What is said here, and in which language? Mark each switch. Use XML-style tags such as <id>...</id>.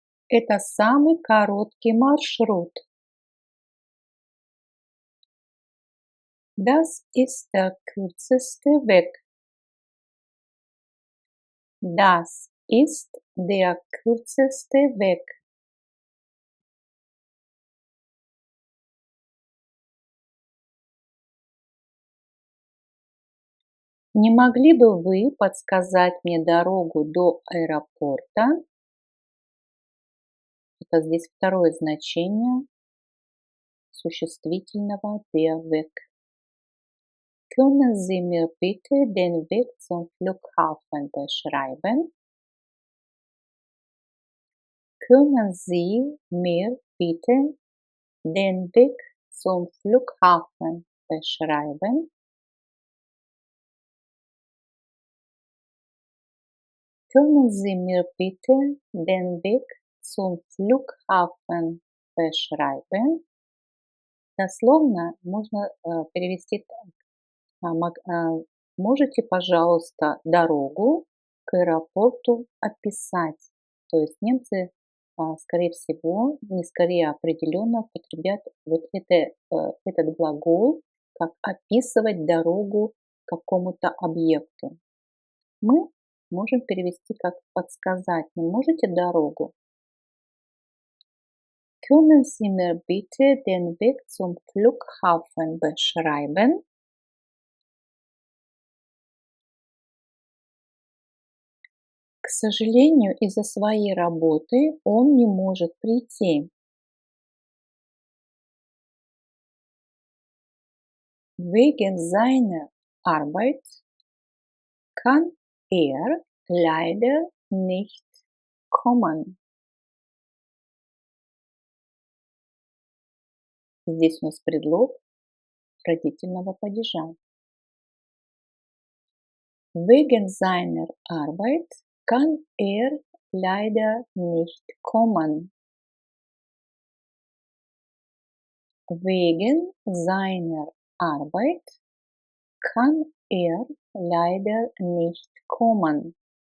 <ru>Это самый короткий маршрут.</ru> <de>Das ist der kürzeste Weg. Das ist der kürzeste Weg.</de> <ru>Не могли бы вы подсказать мне дорогу до аэропорта? Это здесь второе значение существительного der Weg.</ru> <de>Können Sie mir bitte den Weg zum Flughafen beschreiben? Können Sie mir bitte den Weg zum Flughafen beschreiben? Können Sie mir bitte den Weg zum Flughafen beschreiben?</de> <ru>Дословно можно перевести так. Можете, пожалуйста, дорогу к аэропорту описать? То есть немцы, скорее всего, не скорее, а определенно употребят вот этот глагол, как описывать дорогу к какому-то объекту. Мы можем перевести как подсказать. Не можете дорогу?</ru> <de>Können Sie mir bitte den Weg zum Flughafen beschreiben?</de> <ru>К сожалению, из-за своей работы он не может прийти.</ru> <de>Wegen seiner Arbeit kann er leider nicht kommen.</de> <ru>Здесь у нас предлог родительного падежа.</ru> <de>Wegen seiner Arbeit kann er leider nicht kommen. Wegen seiner Arbeit kann er leider nicht kommen.</de>